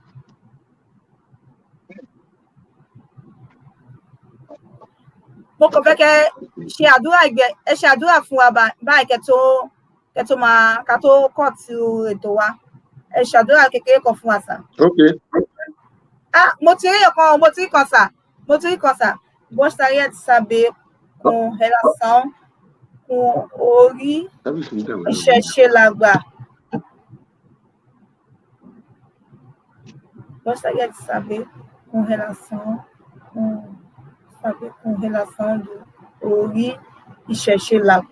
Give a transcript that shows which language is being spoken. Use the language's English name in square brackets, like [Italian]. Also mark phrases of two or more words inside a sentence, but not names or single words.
[Yoruba] Mo kàn fẹ́ kẹ́ ṣe àdúrà fún wa báyìí ká tó kọ̀ tí ètò wa. Ẹ ṣàdúrà kékeré kan fún wa sà. Ok. Mo ti rí kan sà. [Portuguese] Gostaria de saber, com relação com [Yoruba] Ori Ìṣẹ̀ṣe làgbà. [Portuguese] Gostaria de saber, com relação do [Yoruba] Ori Ìṣẹ̀ṣe làgbà.